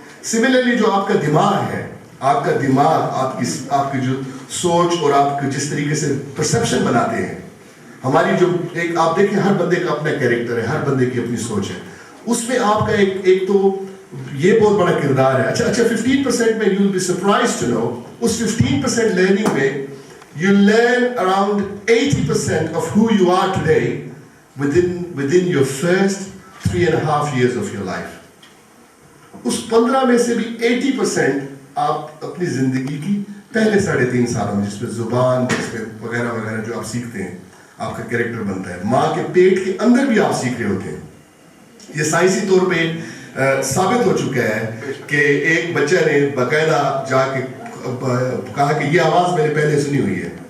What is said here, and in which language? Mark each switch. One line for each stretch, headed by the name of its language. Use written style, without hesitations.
Urdu: Similarly جو آپ کا دماغ ہے, آپ کا دماغ آپ کی جو سوچ اور آپ کے جس طریقے سے پرسیپشن بناتے ہیں, ہماری جو ایک آپ دیکھیں ہر بندے کا اپنا کیریکٹر ہے, ہر بندے کی اپنی سوچ ہے, اس میں آپ کا ایک تو یہ بہت بڑا کردار ہے. اچھا 15% میں
English: you'll be surprised to know
Urdu: اس 15% learning میں
English: you learn around 80% of who you are today within your first 3.5 years of your life.
Urdu: اس 15 میں سے بھی 80% آپ اپنی زندگی کی پہلے 3.5 سالوں میں, جس میں زبان جس میں وغیرہ وغیرہ جو آپ سیکھتے ہیں, آپ کا کریکٹر بنتا ہے. ماں کے پیٹ کے اندر بھی آپ سیکھ رہے ہوتے ہیں. یہ سائنسی طور پہ ثابت ہو چکا ہے کہ ایک بچہ نے باقاعدہ جا کے کہا کہ یہ آواز میں نے پہلے سنی ہوئی ہے.